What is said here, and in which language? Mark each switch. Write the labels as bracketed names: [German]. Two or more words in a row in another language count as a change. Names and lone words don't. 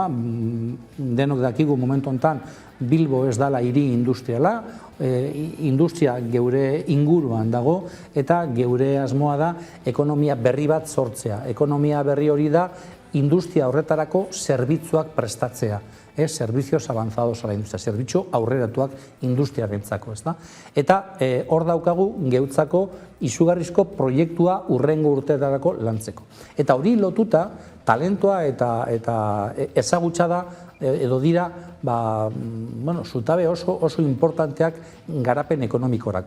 [Basque] Denok dakigu momentu honetan Bilbo ez dala hiri industriala, industria geure inguruan dago, eta geure asmoa da ekonomia berri bat sortzea. Ekonomia berri hori da industria horretarako zerbitzuak prestatzea. [Spanish] Servicios avanzados a la industria, [Basque] zerbitzu aurreratuak industriarentzako, ezta? Eta hor daukagu geutzako izugarrizko proiektua hurrengo urteetarako lantzeko. Eta hori lotuta talentoa eta ezagutza da edo dira zutabe oso importanteak garapen ekonomikorako.